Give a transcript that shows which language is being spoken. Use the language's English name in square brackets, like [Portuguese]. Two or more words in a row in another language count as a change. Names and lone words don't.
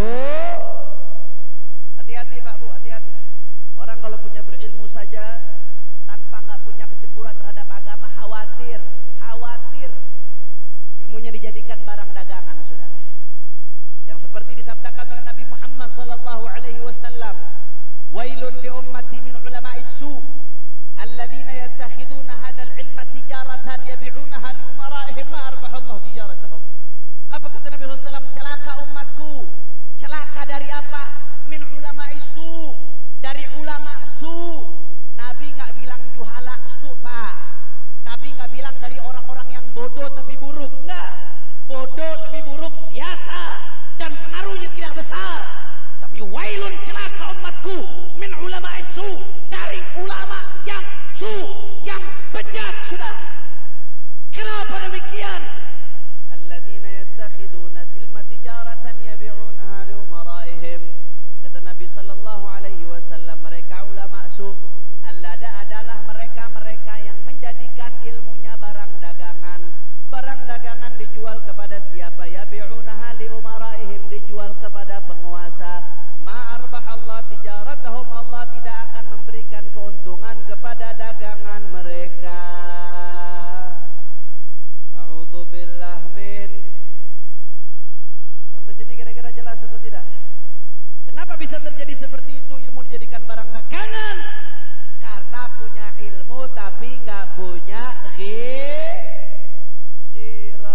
[Indonesian] Hati-hati Pak Bu, hati-hati. Orang kalau punya berilmu saja tanpa nggak punya kecemburuan terhadap agama, khawatir ilmunya dijadikan barang dagangan, saudara. Yang seperti disabdakan oleh Nabi Muhammad [Arabic] صلى الله عليه وسلم ويل لأمتي من علماء السوء الذين يتخذون هذا العلم تجارة يبيعونها لأمرائهم ما أربح الله تجارتهم. [Indonesian] Apa kata Nabi SAW? Celaka umatku. Celaka dari apa? [Arabic] من علماء السوء', [Indonesian] dari ulama su'. Nabi nggak bilang [Arabic] جهلاء السوء', [Indonesian] Pak. Nabi nggak bilang dari orang-orang yang bodoh tapi buruk, enggak. Bodoh tapi buruk biasa dan pengaruhnya tidak besar. Tapi wailun, celaka umatku, [Arabic] من علماء السوء', [Indonesian] dari ulama yang su', yang bejat, sudah. Kenapa demikian? [Arabic] الذين يتخذون العلم تجارة يبيعونها لأمرائهم. [Indonesian] Kata Nabi [Arabic] صلى الله عليه وسلم, [Indonesian] mereka ulama su', adalah mereka yang menjadikan ilmunya barang dagangan. Barang dagangan dijual kepada siapa? [Arabic] يبيعونها لأمرائهم, [Indonesian] dijual kepada penguasa. [Arabic] ما أربح الله تجارتهم, [Indonesian] Allah tidak akan memberikan keuntungan kepada dagangan mereka. [Arabic] نعوذ بالله من. [Indonesian] Sampai sini kira-kira jelas atau tidak? Kenapa bisa terjadi seperti itu? Ilmu dijadikan barang dagangan karena punya ilmu tapi nggak punya ghirah.